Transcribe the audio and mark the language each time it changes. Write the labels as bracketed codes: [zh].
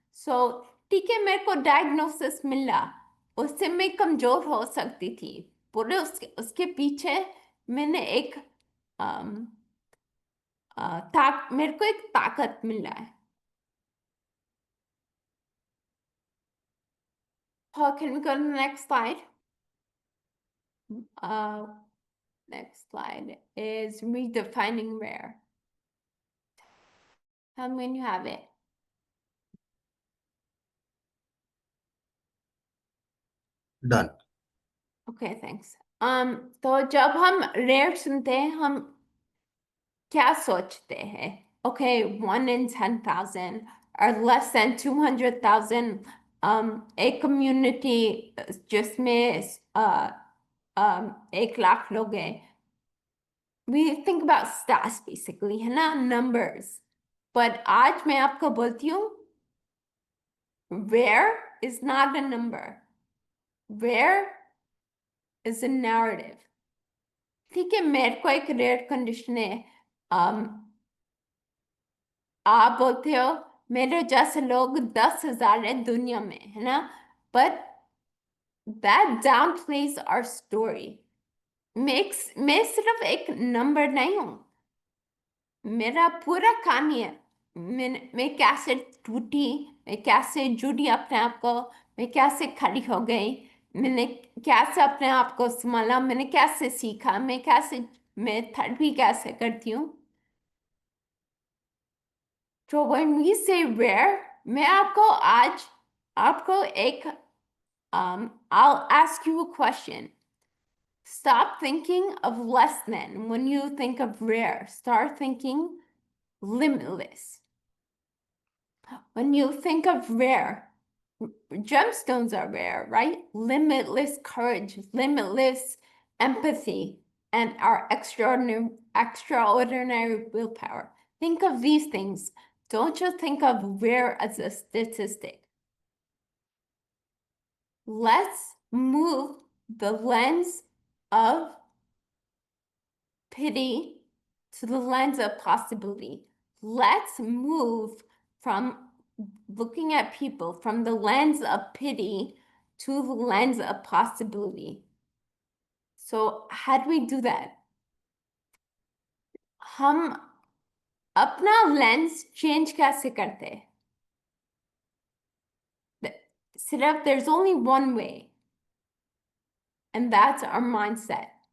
[hi] So, ठीक है, मेरे को diagnosis मिला, उससे मैं कमजोर हो सकती थी, पूरे उसके पीछे मैंने मेरे को एक ताकत मिला है. [en] Paul, can we go to the next slide? Next slide is redefining rare. Tell me when you have it. Done. Okay, thanks. [hi] तो जब हम rare सुनते हैं, हम क्या सोचते हैं? [en] Okay, 1 in 10,000 or less than 200,000. A community [hi] जिसमें 1 लाख लोग हैं. [en] We think about stats basically, [hi] है ना, [en] numbers. But [hi] आज मैं आपको बोलती हूँ, [en] rare is not a number. Rare is a narrative. [hi] ठीक है, मेरे को एक rare condition है. आप बोलते हो मेरे जैसे लोग 10,000 है दुनिया में, है ना? [en] But that downplays our story. [hi] मैं सिर्फ एक नंबर नहीं हूँ, मेरा पूरा कहानी है. मैं कैसे टूटी, मैं कैसे जुड़ी अपने आप को, मैं कैसे खड़ी हो गई, मैंने कैसे अपने आप को संभाला, मैंने कैसे सीखा, मैं थेरेपी कैसे करती हूँ. [en] So when we say rare, [hi] मैं आपको एक [en] I'll ask you a question. Stop thinking of less than when you think of rare. Start thinking limitless. When you think of rare, gemstones are rare, right? Limitless courage, limitless empathy, and our extraordinary willpower. Think of these things. Don't just think of rare as a statistic. Let's move the lens of pity to the lens of possibility. Let's move from looking at people from the lens of pity to the lens of possibility. So how do we do that? [hi] हम अपना lens change कैसे करते? [en] सिर्फ there's only one way, and that's our mindset.